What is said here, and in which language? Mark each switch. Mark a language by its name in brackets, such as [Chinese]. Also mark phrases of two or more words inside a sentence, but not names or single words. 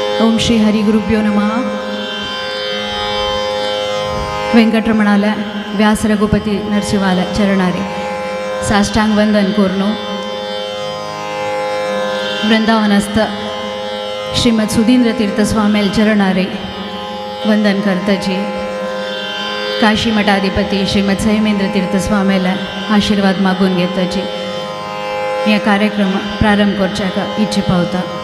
[Sanskrit] ओम श्री हरि गुरुभ्यो नमः. [Konkani] वेंकटरमणाला व्यास रघुपति नरसिंहाला चरणारी साष्टांग वंदन करून वृंदावनस्थ श्रीमद सुधींद्र तीर्थस्वामी चरणारे वंदन करताची काशी मठाधिपती श्रीमद संयमेंद्र तीर्थस्वामीला आशीर्वाद मागून घेताची या कार्यक्रम प्रारंभ करच्याका इच्छे पावता.